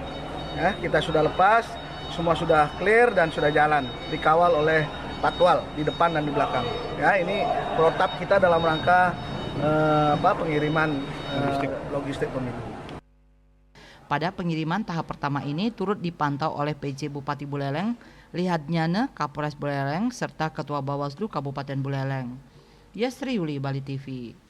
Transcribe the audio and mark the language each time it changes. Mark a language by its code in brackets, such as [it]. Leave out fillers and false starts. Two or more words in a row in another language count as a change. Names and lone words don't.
[id] Ya, kita sudah lepas, semua sudah clear dan sudah jalan, dikawal oleh patwal di depan dan di belakang. Ya, ini protap kita dalam rangka pengiriman logistik pemilu. Pada pengiriman tahap pertama ini turut dipantau oleh PJ Bupati Buleleng, Lihatnyane, Kapolres Buleleng, serta Ketua Bawaslu Kabupaten Buleleng. Yasri Yuli, Bali TV.